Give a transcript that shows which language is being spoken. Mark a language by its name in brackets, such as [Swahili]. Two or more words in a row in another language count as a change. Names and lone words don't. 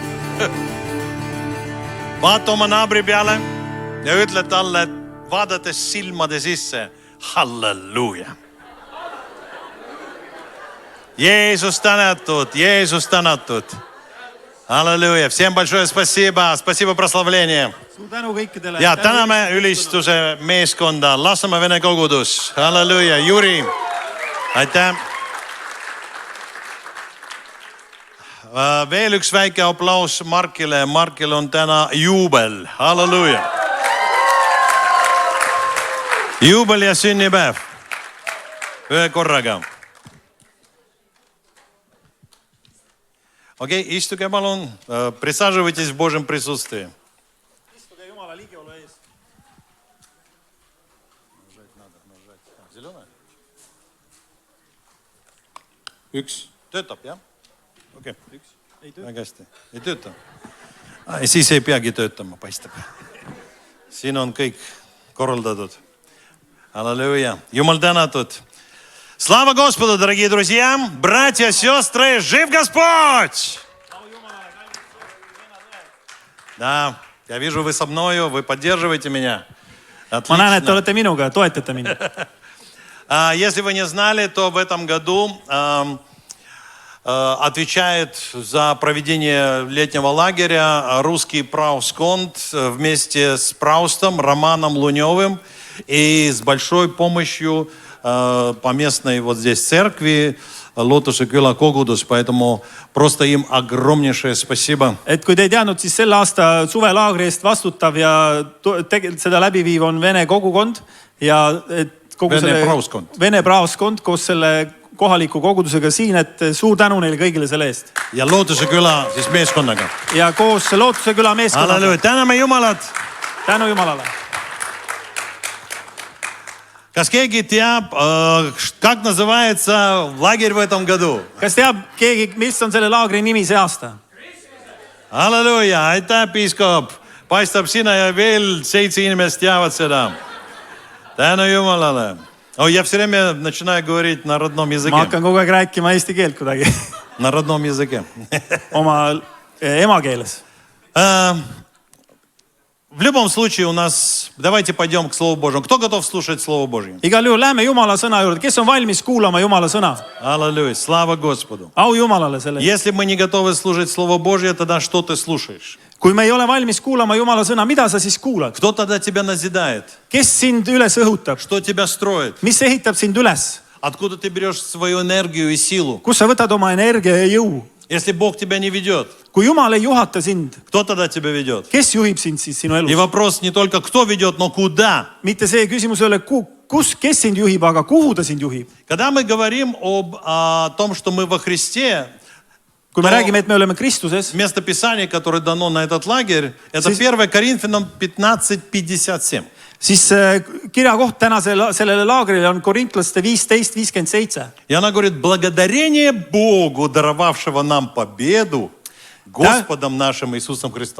[Estonian] Vaata oma naabri peale ja ütle talle, et vaadates silmade sisse, halleluuja. Jeesus tänatud, Jeesus tänatud. Halleluuja. [Russian] Всем большое спасибо. Спасибо прославление. [Estonian] Suur tänu kõikidele. Ja täname ülistuse meeskonda. Lasnamäe Vene kogudus. Halleluuja. Jüri. Aitäh. Veel üks väike aplaus Markile. Markil on täna juubel. Halleluuja. Juubel ja sünnipäev. Ühe korraga. Окей, istuge palun, [Russian] присаживайтесь в Божьем присутствии. [Estonian] Istuge Jumala ligiolu ees. [Russian] Зеленая? [Estonian] Üks. Töötab, jah? Okei. Väga hästi. Ei tööta? Siis ei peagi töötama, paistab. Siin on kõik korraldatud. Halleluuja. Jumal tänatud. [Russian] Слава Господу, дорогие друзья, братья, сестры, жив Господь! Да, я вижу, вы со мною, вы поддерживаете меня. [Estonian] Ma näen, et te olete minuga, toetate mind. [Russian] Если вы не знали, то в этом году отвечает за проведение летнего лагеря русский Праусконд вместе с Праустом Романом Луневым и с большой помощью по местной вот здесь церкви Lootuse küla kogudus, поэтому просто им огромнейшее спасибо. [Estonian] Et kui te ei teadnud, siis selle aasta suvelaagri eest vastutav ja seda läbiviiv on Vene kogukond ja kogu Vene Praoskond koos selle kohaliku kogudusega siin, et suur tänu neile kõigile selle eest. Ja Lootuse küla siis meeskonnaga. Ja koos Lootuse küla meeskonnaga. Halleluuja, täname Jumalat. Tänu Jumalale. Kas keegi teab, [Russian] как называется лагерь в этом году? [Estonian] Kas teab keegi, mis on selle laagri nimi see aasta? Halleluuja, aitäh, piiskop. Paistab sina ja veel 7 inimest teavad seda. Tänu Jumalale. [Russian] Я все время начинаю говорить на родном языке. [Estonian] Ma hakkan kogu aeg rääkima eesti keelt kuidagi. [Russian] На родном языке. [Estonian] Oma emakeeles. [Russian] В любом случае у нас... Давайте пойдем к Слову Божьему. Кто готов слушать Слово Божье? [Estonian] Igal juhul lähme Jumala sõna juurde. Kes on valmis kuulama Jumala sõna? [Russian] Аллилуйя. Слава Господу. [Estonian] Au Jumalale selle. [Russian] Если мы не готовы слушать Слово Божье, тогда что ты слушаешь? [Estonian] Kui me ei ole valmis kuulama Jumala sõna, mida sa siis kuulad? [Russian] Кто тогда тебя назидает? [Estonian] Kes sind üles õhutab? [Russian] Что тебя строит? [Estonian] Mis ehitab sind üles? [Russian] Откуда ты берешь свою энергию и силу? [Estonian] Kus sa võtad oma energia ja jõu? [Russian] Если Бог тебя не ведет, [Estonian] Kui Jumal ei juhata sind, [Russian] кто тогда тебя ведет? [Estonian] kes juhib sind siis sinu [Russian] И [Estonian] elus? [Russian] вопрос не только кто ведет, но куда. [Estonian] Mitte see küsimus ei ole, kes sind juhib, aga kuhu ta sind juhib. [Russian] Когда мы говорим о том, что мы во Христе, [Estonian] Kui me räägime, et me oleme Kristuses, [Russian] место Писания, которое дано на этот лагерь, это 1 Коринфянам 15:57. [Estonian] siis kirjakoht täna sellele laagrile on Korintlaste 15:57. [Russian] И она говорит, благодарение Богу, даровавшего нам победу Господом нашим Иисусом Христом.